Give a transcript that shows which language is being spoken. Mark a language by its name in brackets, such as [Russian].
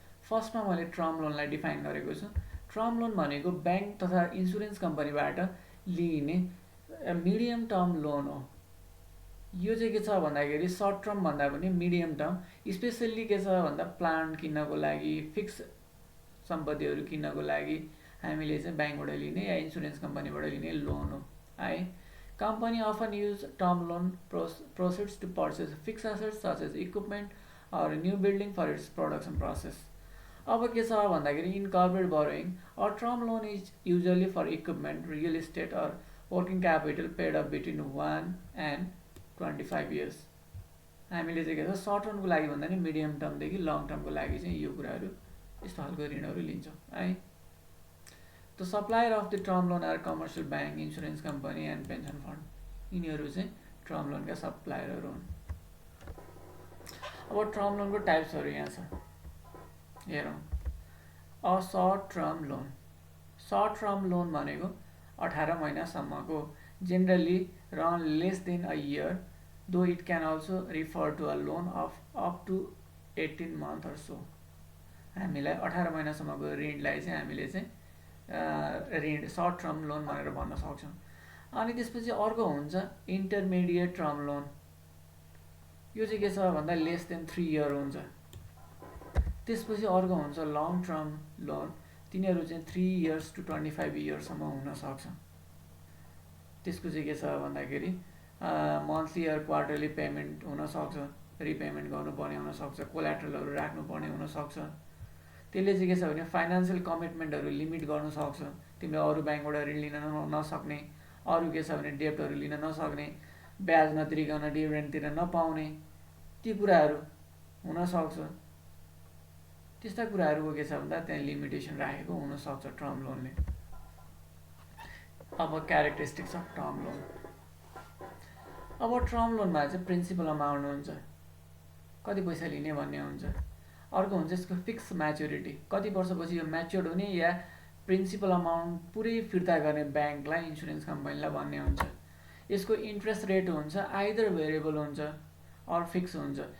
[Nepali] फर्स्टमा मैले term लोनलाई define गरेको छु। टर्म लोन भनेको ब्याङ्क तथा इन्सुरेन्स कम्पनीबाट लिइने मिडियम टर्म लोन हो। यो चाहिँ के छ भन्दाखेरि सर्ट टर्म भन्दा पनि मिडियम टर्म, स्पेसल्ली के छ भन्दा प्लान्ट किन्नको लागि, फिक्स सम्पत्तिहरू किन्नको लागि हामीले चाहिँ ब्याङ्कबाट लिने या इन्सुरेन्स कम्पनीबाट लिने लोन हो है। [English] Company often use term loan proceeds to purchase fix assets such as equipment or new building for its production process. [Nepali] अब के छ भन्दाखेरि [English] In corporate borrowing or term loan is usually for equipment, real estate or working capital paid off between 1 and 25 years। [Nepali] हामीले चाहिँ के छ short टर्मको लागि भन्दा नि मिडियम टर्मदेखि लङ टर्मको लागि चाहिँ यो कुराहरू, यस्तो खालको ऋणहरू लिन्छौँ है। [English] The supplier of the term loan are commercial bank, insurance company and pension fund. [Nepali] यिनीहरू चाहिँ टर्म लोनका सप्लायरहरू हुन्। अब टर्म लोनको टाइप्सहरू यहाँ छ, हेरौँ। [English] A short term loan. [Nepali] Short term loan भनेको 18 महिनासम्मको, [English] Generally run less than a year, though it can also refer to a loan of up to 18 months or so। [Nepali] हामीलाई 18 महिनासम्मको ऋणलाई चाहिँ हामीले चाहिँ ऋण सर्ट टर्म लोन भनेर भन्न सक्छौँ। अनि त्यसपछि अर्को हुन्छ इन्टरमिडिएट टर्म लोन। यो चाहिँ के छ भन्दा [English] less than 3 year [Nepali] हुन्छ। त्यसपछि अर्को हुन्छ लङ टर्म लोन, तिनीहरू चाहिँ 3 इयर्स टु 25 इयर्ससम्म हुनसक्छ। त्यसको चाहिँ के छ भन्दाखेरि मन्थली अर क्वार्टरली पेमेन्ट हुनसक्छ, रिपेमेन्ट गर्नुपर्ने हुनसक्छ, कोल्याट्रलहरू राख्नुपर्ने हुनसक्छ। त्यसले चाहिँ के छ भने फाइनेन्सियल कमिटमेन्टहरू लिमिट गर्न सक्छ। तिमीले अरू ब्याङ्कबाट ऋण लिन नसक्ने, अरू के छ भने डेप्टहरू लिन नसक्ने, ब्याज नतिरिकन डिभिडेन्ड तिर्न नपाउने, ती कुराहरू हुनसक्छ। त्यस्ता कुराहरूको के छ भन्दा त्यहाँ लिमिटेसन राखेको हुनसक्छ टर्म लोनले। [English] अब characteristics of term loan. [Nepali] अब टर्म लोनमा चाहिँ प्रिन्सिपल अमाउन्ट हुन्छ, कति पैसा लिने भन्ने हुन्छ। अर्को हुन्छ यसको फिक्स म्याच्युरिटी, कति वर्षपछि यो म्याच्योर्ड हुने या प्रिन्सिपल अमाउन्ट पुरै फिर्ता गर्ने ब्याङ्कलाई, इन्सुरेन्स कम्पनीलाई भन्ने हुन्छ। यसको इन्ट्रेस्ट रेट हुन्छ आइदर भेरिएबल हुन्छ अर फिक्स हुन्छ।